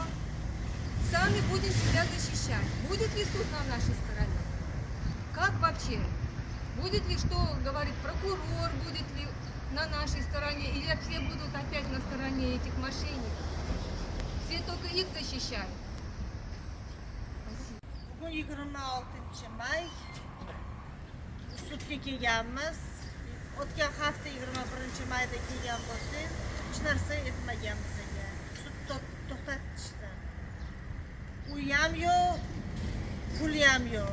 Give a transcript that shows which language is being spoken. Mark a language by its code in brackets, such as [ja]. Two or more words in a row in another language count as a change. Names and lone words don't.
[ru] Сами будем себя защищать. Будет ли суд на нашей стороне? Как вообще? Будет ли, что говорит прокурор, будет ли на нашей стороне, или все будут опять на стороне этих мошенников? Все только их защищают. [uz] Bugun 26 may sudga kelganmiz. O'tgan hafta 21 mayda kelgan bo'lsak, hech narsa etmagan bizga. Sud to'xtatishdi. Uy ham yo'q, pul ham yo'q.